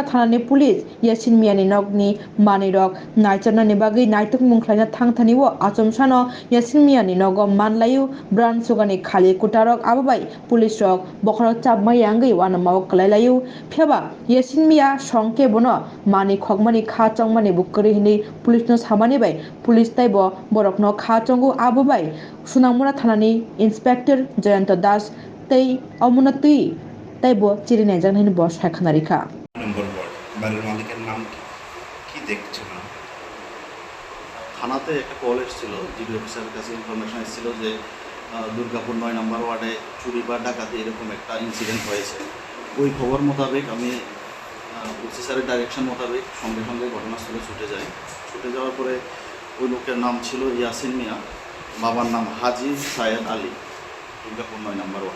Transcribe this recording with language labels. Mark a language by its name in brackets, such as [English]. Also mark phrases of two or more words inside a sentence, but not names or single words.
[Kok Borok] thanani police Yasin Miani nogni mani rok naicharnani bagui naitokmung khlaina thangthani o achomsano Yasin Miani nogo manlayu brand sugani khali kutarok ababai police rok bokhorok chapmai angui wana mao klailayu phiaba Yasin Mia songke bono mani khogmani kha chongmani bukkari hini police no samani bai police taibo borokno kha chongo ababai Sunamura thanani Inspector Jayanta Das tei amuna tui taibo chirinai jangnai bo sakhana rikha [Bangla] নম্বর ওয়ার্ড বাড়ির মালিকের নাম কি দেখছেন? থানাতে একটা কল এসেছিল, জিডি অফিসারের কাছে ইনফরমেশন এসেছিল যে দুর্গাপুর 9 নম্বর ওয়ার্ডে চুরি বা ডাকাতি এরকম একটা ইনসিডেন্ট হয়েছে। ওই খবর মোতাবেক আমি ওসি স্যারের ডাইরেকশন মোতাবেক সঙ্গে সঙ্গে ঘটনাস্থলে ছুটে যাওয়ার পরে ওই লোকের নাম ছিল ইয়াসিন মিয়া, বাবার নাম হাজি সায়েদ আলী, দুর্গাপুর 9 নম্বর ওয়ার্ড।